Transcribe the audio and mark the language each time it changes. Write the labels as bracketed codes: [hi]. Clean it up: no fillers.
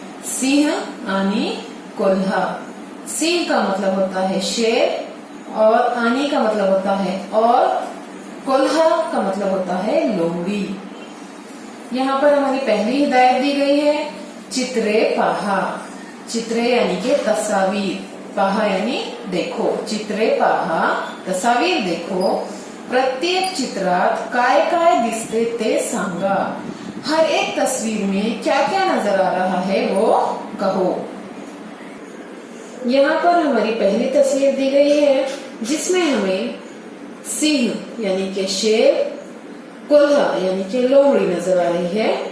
[mr] सिंह आणि कोल्हा। [hi] सिंह का मतलब होता है शेर और आनी का मतलब होता है और कोल्हा का मतलब होता है लोमड़ी। यहाँ पर हमारी पहली हिदायत दी गई है, [mr] चित्रे पाहा। चित्रे [hi] यानी कि तस्वीर, [mr] पाहा [hi] यानी देखो, [mr] चित्रे पाहा [hi] तस्वीर देखो, [mr] प्रत्येक चित्रात काय काय दिसते ते सांगा। [hi] हर एक तस्वीर में क्या क्या नजर आ रहा है वो कहो। यहाँ पर हमारी पहली तस्वीर दी गई है जिसमें हमें सिंह यानी कि शेर, कोल्हा यानी कि लोमड़ी नजर आ रही है।